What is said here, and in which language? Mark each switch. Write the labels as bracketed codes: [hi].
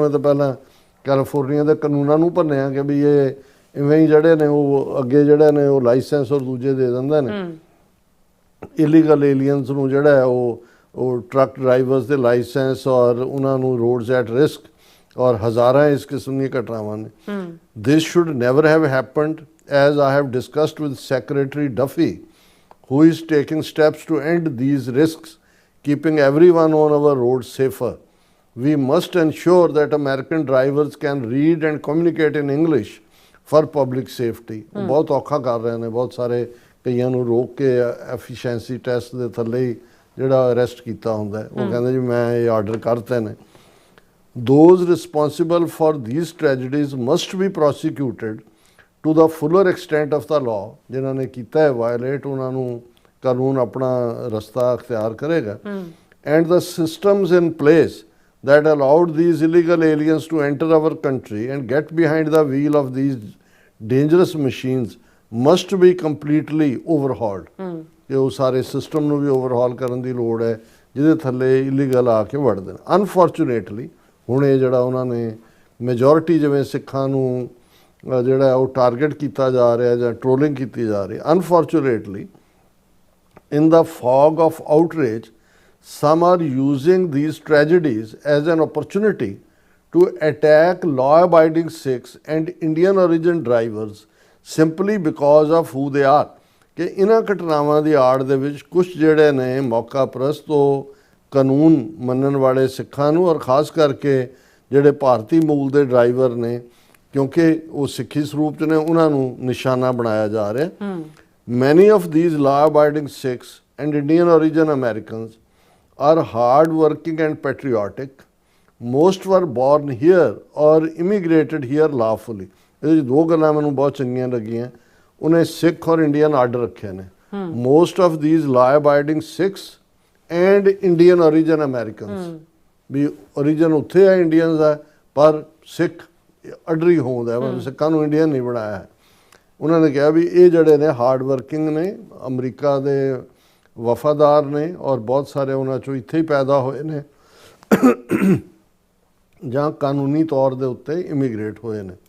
[pa] ਉਹਨੇ ਤਾਂ ਪਹਿਲਾਂ ਕੈਲੀਫੋਰਨੀਆ ਦੇ ਕਾਨੂੰਨਾਂ ਨੂੰ ਭੰਨਿਆ ਕਿ ਵੀ ਇਹ ਇਵੇਂ ਹੀ ਜਿਹੜੇ ਨੇ ਉਹ ਅੱਗੇ ਜਿਹੜੇ ਨੇ ਉਹ ਲਾਇਸੈਂਸ ਔਰ ਦੂਜੇ ਦੇ ਦਿੰਦੇ ਨੇ। ਇਲੀਗਲ ਏਲੀਅਨਸ ਨੂੰ ਜਿਹੜਾ ਹੈ ਉਹ ਟਰੱਕ ਡਰਾਈਵਰਸ ਦੇ ਲਾਇਸੈਂਸ ਔਰ ਉਹਨਾਂ ਨੂੰ ਰੋਡਸ ਐਟ ਰਿਸਕ ਔਰ ਹਜ਼ਾਰਾਂ ਇਸ ਕਿਸਮ ਦੀਆਂ ਘਟਨਾਵਾਂ ਨੇ। [en] This should never have happened as I have discussed with secretary Duffy who is taking steps to end these risks, keeping everyone on our roads safer. We must ensure that American drivers can read and communicate in English for public safety. [pa] ਬਹੁਤ ਔਖਾ ਕਰ ਰਹੇ ਨੇ, ਬਹੁਤ ਸਾਰੇ ਕਈਆਂ ਨੂੰ ਰੋਕ ਕੇ ਐਫੀਸ਼ੀਐਂਸੀ ਟੈਸਟ ਦੇ ਥੱਲੇ ਹੀ ਜਿਹੜਾ ਅਰੈਸਟ ਕੀਤਾ ਹੁੰਦਾ ਹੈ। ਉਹ ਕਹਿੰਦੇ ਜੀ ਮੈਂ ਇਹ ਆਰਡਰ ਕਰਤੇ ਨੇ। [en] Those responsible for these tragedies must be prosecuted to the fuller extent of the law। [pa] ਜਿਨ੍ਹਾਂ ਨੇ ਕੀਤਾ ਹੈ ਵਾਇਲੇਟ, ਉਹਨਾਂ ਨੂੰ ਕਾਨੂੰਨ ਆਪਣਾ ਰਸਤਾ ਅਖਤਿਆਰ ਕਰੇਗਾ। [en] And the systems in place that allowed these illegal aliens to enter our country and get behind the wheel of these dangerous machines must be completely overhauled. [pa] ਕਿ ਉਹ ਸਾਰੇ ਸਿਸਟਮ ਨੂੰ ਵੀ ਓਵਰਹਾਲ ਕਰਨ ਦੀ ਲੋੜ ਹੈ ਜਿਹਦੇ ਥੱਲੇ ਇਲੀਗਲ ਆ ਕੇ ਵੜਦੇ ਨੇ। [en] unfortunately [pa] ਹੁਣ ਇਹ ਜਿਹੜਾ ਉਹਨਾਂ ਨੇ ਮੈਜੋਰਿਟੀ ਜਿਵੇਂ ਸਿੱਖਾਂ ਨੂੰ ਜਿਹੜਾ ਉਹ ਟਾਰਗੇਟ ਕੀਤਾ ਜਾ ਰਿਹਾ ਜਾਂ ਟ੍ਰੋਲਿੰਗ ਕੀਤੀ ਜਾ ਰਹੀ, [en] Unfortunately in the fog of outrage, some are using these tragedies as an opportunity to attack law-abiding Sikhs and Indian origin drivers simply because of who they are. [pa] ਕਿ ਇਹਨਾਂ ਘਟਨਾਵਾਂ ਦੀ ਆੜ ਦੇ ਵਿੱਚ ਕੁਝ ਜਿਹੜੇ ਨੇ ਮੌਕਾ ਪ੍ਰਸਤ ਉਹ ਕਾਨੂੰਨ ਮੰਨਣ ਵਾਲੇ ਸਿੱਖਾਂ ਨੂੰ ਔਰ ਖਾਸ ਕਰਕੇ ਜਿਹੜੇ ਭਾਰਤੀ ਮੂਲ ਦੇ ਡਰਾਈਵਰ ਨੇ ਕਿਉਂਕਿ ਉਹ ਸਿੱਖੀ ਸਰੂਪ 'ਚ ਨੇ ਉਹਨਾਂ ਨੂੰ ਨਿਸ਼ਾਨਾ ਬਣਾਇਆ ਜਾ ਰਿਹਾ। [en] Many of these law-abiding Sikhs and Indian origin Americans are hard-working and patriotic. Most were born here or immigrated here lawfully. [pa] ਇਹ ਦੋ ਗੱਲਾਂ ਮੈਨੂੰ ਬਹੁਤ ਚੰਗੀਆਂ ਲੱਗੀਆਂ। ਉਹਨੇ ਸਿੱਖ ਔਰ ਇੰਡੀਅਨ ਆਰਡਰ ਰੱਖੇ ਨੇ। [en] Most of these law-abiding Sikhs and Indian origin Americans [pa] we origin ਉੱਥੇ ਹੈ ਇੰਡੀਅਨਸ ਦਾ ਪਰ ਸਿੱਖ ਅਡਰੀ ਹੋਂਦਾ ਹੈ ਸਿੱਖਾਂ ਨੂੰ ਇੰਡੀਅਨ ਨਹੀਂ ਬਣਾਇਆ ਹੈ। ਉਹਨਾਂ ਨੇ ਕਿਹਾ ਵੀ ਇਹ ਜਿਹੜੇ ਨੇ ਹਾਰਡ ਵਰਕਿੰਗ ਨੇ, ਅਮਰੀਕਾ ਦੇ ਵਫਾਦਾਰ ਨੇ ਔਰ ਬਹੁਤ ਸਾਰੇ ਉਹਨਾਂ 'ਚੋਂ ਇੱਥੇ ਹੀ ਪੈਦਾ ਹੋਏ ਨੇ ਜਾਂ ਕਾਨੂੰਨੀ ਤੌਰ ਦੇ ਉੱਤੇ ਇਮੀਗ੍ਰੇਟ ਹੋਏ ਨੇ।